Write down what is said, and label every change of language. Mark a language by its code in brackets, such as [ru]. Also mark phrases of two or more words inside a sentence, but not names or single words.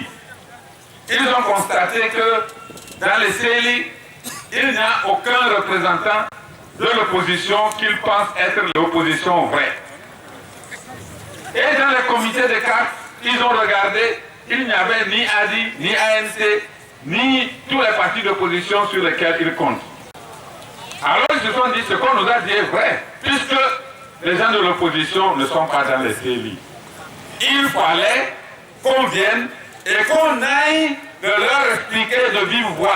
[fr] Ils ont constaté que dans les CELI, il n'y a aucun représentant de l'opposition qu'ils pensent être l'opposition vraie. Et dans les comités de cartes, ils ont regardé, il n'y avait ni ADI, ni ANC, ni tous les partis d'opposition sur lesquels ils comptent. Alors ils se sont dit, ce qu'on nous a dit est vrai, puisque les gens de l'opposition ne sont pas dans les CELI. Il fallait qu'on vienne et qu'on aille de leur expliquer de vive voix.